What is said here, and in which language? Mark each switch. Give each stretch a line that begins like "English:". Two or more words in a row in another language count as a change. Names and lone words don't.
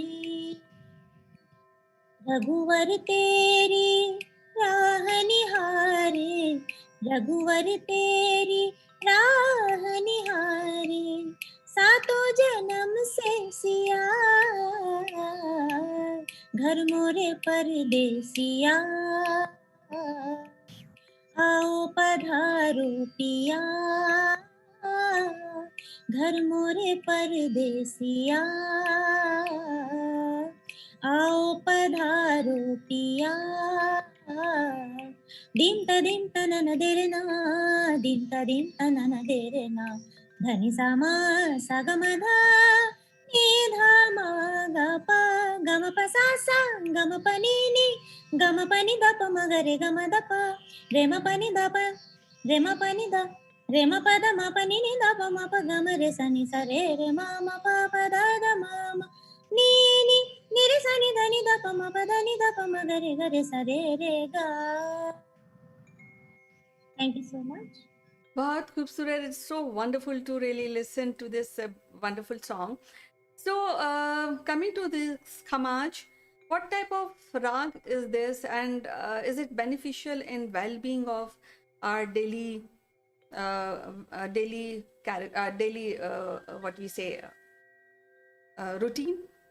Hindi: रघुवर तेरी राह निहारे, रघुवर तेरी राह निहारे, सातों जन्म से सिया, घर मोरे परदेसिया, आओ पधारो पिया, घर मोरे परदेसिया, आओ पधारो पिया। दिम तनन देरना, दिम तनन देरना, धनि सामा सागमधा, निधा मा गा पा, गम प सा सा, गम प नी नी, गम प नि द प म ग रे गम द प, रे म प नि द प, रे म प नि द, रे म प द म प नि नि द प म प गम रे सा नि सा रे रे म प प द द म म नी नी नी रे सा नि ध नि द प म प द नि द प म ग रे सा रे रे गा।
English: Thank you so much.
Hindi: बहुत ख़ूबसूरत.
English: It's so wonderful to really listen to this wonderful song. So, coming to this Khamaj, what type of rag is this, and is it beneficial in well-being of our daily, what we say, routine?